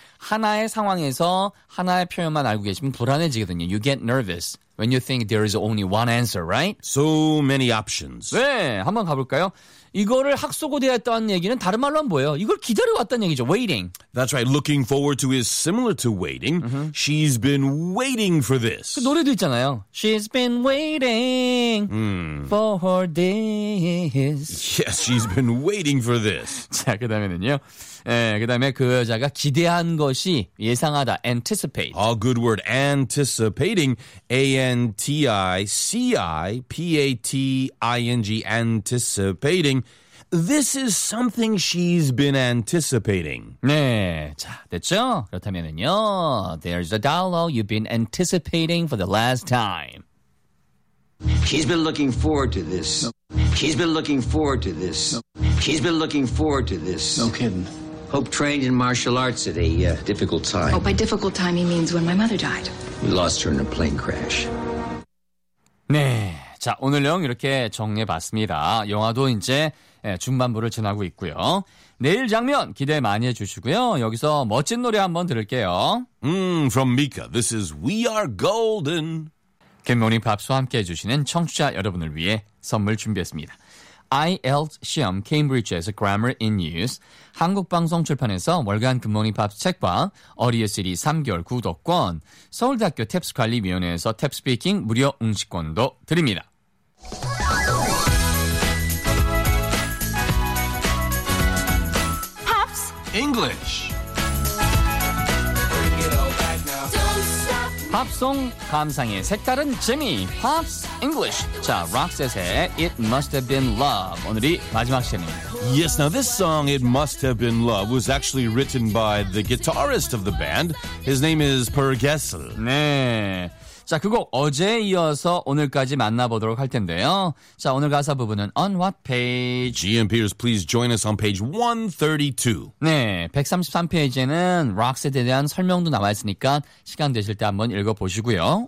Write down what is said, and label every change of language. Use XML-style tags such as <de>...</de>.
<ko>하나의 상황에서 하나의 표현만 알고 계시면 불안해지거든요.</ko> <en>You get nervous when you think there is only one answer, right? So many options.</en> <ko>네, 한번 가볼까요? 이거를 학수고대했다는 얘기는 다른 말로 하면 뭐예요? 이걸 기다려왔다는 얘기죠.</ko> <en>Waiting. That's right. Looking forward to is similar to waiting. Mm-hmm. She's been waiting for this.</en> <ko>그 노래도 있잖아요.</ko> <en>She's been waiting for this. Yes, she's been waiting for this.</en> <ko>자, 그 다음에는요. 예, 그다음에 그 여자가 기대한 것이 예상하다, anticipate.</ko> <en>A good word, anticipating, anticipating, anticipating. This is something she's been anticipating.</en> <ko>네, 자, 됐죠? 그렇다면은요,</ko> <en>there's a dialogue you've been anticipating for the last time. She's been looking forward to this. She's been looking forward to this. She's been looking forward to this. No kidding. Hope trained in martial arts at a difficult time. Oh, by difficult time, he means when my mother died. We lost her in a plane crash.</en> <ko>네, 자, 오늘 내용 이렇게 정리해봤습니다. 영화도 이제 중반부를 지나고 있고요. 내일 장면 기대 많이 해주시고요. 여기서 멋진 노래 한번 들을게요.</ko> <en>From Mika, this is We Are Golden.</en> <ko>Good Morning Pops와 함께 해주시는 청취자 여러분을 위해 선물 준비했습니다. IELTS 시험 케임브리지에서 Grammar in Use, 한국방송 출판에서 월간 굿모닝 팝스 책과 어리어시리 3개월 구독권, 서울대학교 탭스관리위원회에서 탭스피킹 무료 응시권도 드립니다. 팝스</ko> <en>English</en> <ko>팝송 감상의 색다른 재미 팝스 English. 자, 록셋의 It Must Have Been Love 오늘이 마지막 시간입니다.</ko> <en>Yes, now this song It Must Have Been Love was actually written by the guitarist of the band. His name is Per Gessle.</en> <ko>네. 자, 그 곡 어제에 이어서 오늘까지 만나보도록 할 텐데요. 자, 오늘 가사 부분은</ko> <en>On What Page? Ian Pierce, please join us on page 132.</en> <ko>네, 133페이지에는 록셋에 대한 설명도 나와 있으니까 시간 되실 때 한번 읽어보시고요.</ko>